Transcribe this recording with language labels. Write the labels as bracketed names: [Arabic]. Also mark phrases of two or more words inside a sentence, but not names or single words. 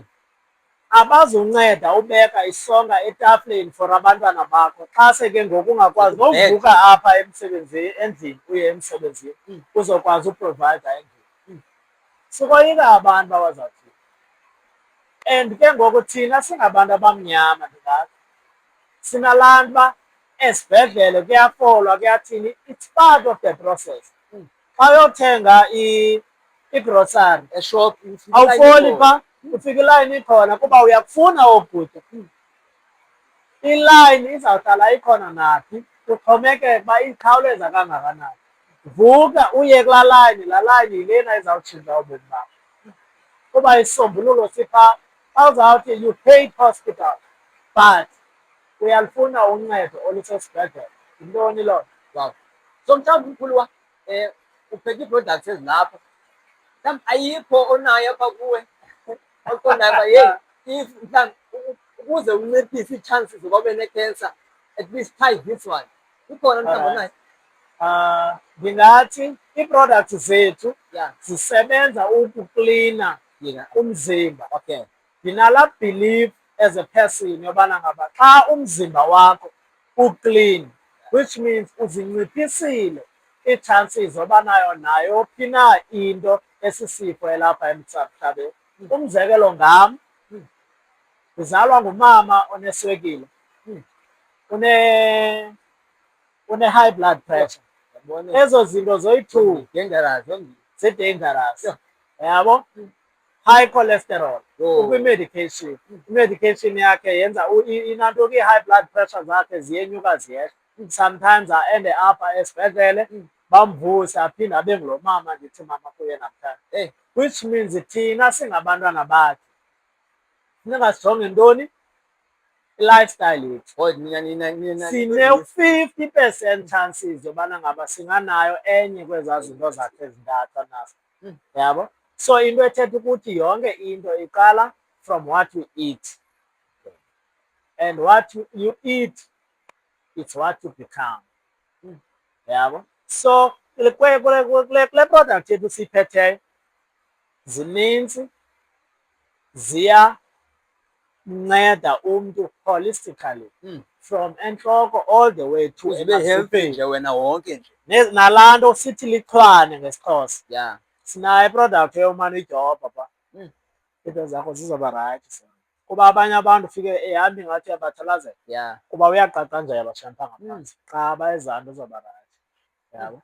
[Xhosa] Abazunceda ubeka isonka etafileni for abantwana bakho xa seke ngoku ungakwazi nokuvuka apha emsebenzini endlini uye emsebenzini uzokwazi uprovide endlini. Sikoyika abantu abazawuthini. And ke ngoku thina singabantu abamnyama ndingathi sinalaa nto uba esibhedlele kuyafolwa kuyathini, [English] it's part of the process. [Xhosa] Xa uyothenga igrosari eshop awufoli phaa, ufika ilayini ikhona kuba uyakufuna okutya. Ilayini izawuhlala ikhona naphi, kuxhomekeka uba ikhawuleza kangakanani. Vuka uye kulaa layini, laa layini yilena izawutshintsha ubomi bakho. Kuba isisombululo siphaa, xa uzawuthi [English] you paid hospital [Xhosa] but uyalufuna uncedo olusesibhedlele, yintoni loo nto? Wow. So mhlawumbi umkhuluwa uphethe ii-products ezilapha, mhlawumbi ayikho onayo apha kuwe oqondayo uba yeyi if mhlawumbi ukuze unciphise ii-chances zokuba ube ne-cancer [English] at least try this one, [Xhosa] ikhona mhlawumbi onayo? Ndingathi ii-products zethu Yeah. zisebenza ukuklina umzimba. Okay. Ndinalaa [English] belief as a person [Xhosa] yobana ngaba xa umzimba wakho uklin, [English] which means [Xhosa] uzinciphisile ii-chances zobanayo nayo phi na into esisifo elapha emhlabeni. Umzekelo ngam, ndizalwa ngumama oneswekile, une-high blood pressure. Ezo zinto zoyi-two zi-dangerous, yabo. High cholesterol, ukwi-medication. I-medication yakhe yenza inanto i-high blood pressure zakhe ziyenyuka ziyehla. Sometimes aende apha esibhedlele bamvuse aphinde abe ngulo mama ndithi mama kuye namhlanje. Which means thina singabantwana bakhe funeka sijonge ntoni? I-lifestyle yethu. Sine-50% chances yobana ngaba singanayo enye kwezaa zinto zakhe ezintathu anazo, yabo. [English] So [Xhosa] into ethetha ukuthi yonke into iqala [English] from what you eat, and what you eat, it's what you become, [Xhosa] yabo. So kule product yethu siyiphetheyo zininzi, ziyanceda umntu holistically from entloko [English] all the way to [Xhosa] healthy nje wena wonke nje. Nalaa nto sithi lichwane ngesiXhosa. Yeah. Sinayo iproduct eyomane uyidobha phaa, iinto zakho zizoba rayithi. Kuba abanye abantu ufike ehambi ngathi uyabathalazela. Yeah. Kuba uyaqaqanjelwa shampa ngaphantsi xa bayezaa nto zoba rayithi, yabo.